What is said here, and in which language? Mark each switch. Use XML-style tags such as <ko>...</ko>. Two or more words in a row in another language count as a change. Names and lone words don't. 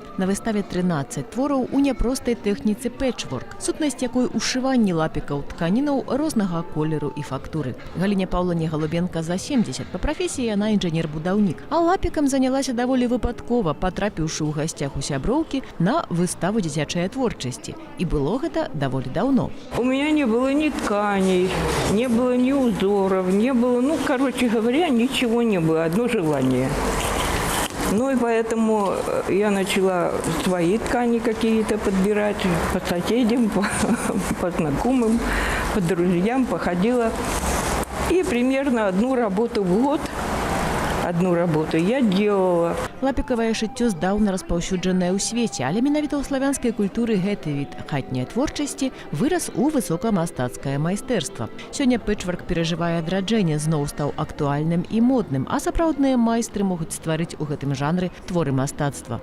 <be>На выставе 13 твораў у няпростай тэхніцы пэтчворк, сутнасць якой ушыванні лапікаў тканінаў рознага колеру і фактуры. Галіне Паўлане Галубенка за 70, па прафесіі яна інжынер-будаўнік, а лапікам занялася даволі выпадкова, патрапіўшы ў гасцях у сяброўкі на выставу дзіцячай творчасці. І было гэта даволі даўно.</be> <ru>У меня не было ни ткани, не было ни узоров, не было, короче говоря, ничего не было, одно желание. И поэтому я начала свои ткани какие-то подбирать по соседям, по знакомым, по друзьям, походила. И примерно одну работу в год я делала.</ru> <be>Лапікавае шыццё здаўна распаўсюджанае ў свеце, але менавіта ў славянскай культуры гэты від хатняй творчасці вырас у высокамастацкае майстэрства. Сёння пэтчворк перажывае адраджэнне, зноў стаў актуальным і модным, а сапраўдныя майстры могуць стварыць у гэтым жанры творы мастацтва.</be>